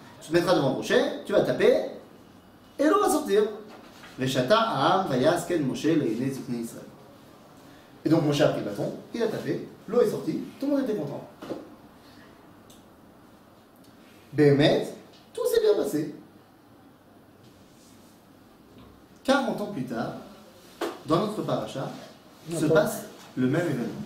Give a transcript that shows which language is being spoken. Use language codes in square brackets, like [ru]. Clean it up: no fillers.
[fr] Tu te mettras devant Moshe, tu vas taper et l'eau va sortir. [he] ושתה העם ויעש כן משה לעיני זקני ישראל. [fr] Et donc Moshe a pris le bâton, il a tapé, l'eau est sortie, tout le monde était content. Béhémet, tout s'est bien passé. 40 ans plus tard, dans notre paracha, se passe le même événement.